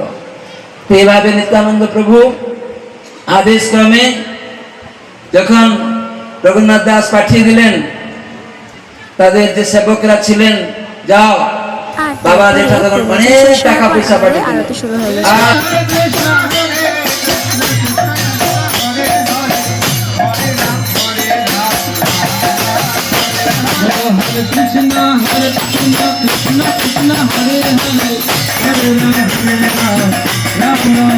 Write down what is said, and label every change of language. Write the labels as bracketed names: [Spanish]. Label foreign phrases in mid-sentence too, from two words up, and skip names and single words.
[Bangla] এইভাবে নিত্যানন্দ প্রভু আদেশ ক্রমে যখন রঘুনাথ দাস পাঠিয়ে দিলেন, তাদের যে সেবকরা ছিলেন, যাও বাবা যেটা তখন অনেক টাকা পয়সা পাঠিয়ে দিলেন। [Sanskrit] Hare Krishna, Krishna Krishna, Hare Hare, Hare Ram, Ram Ram,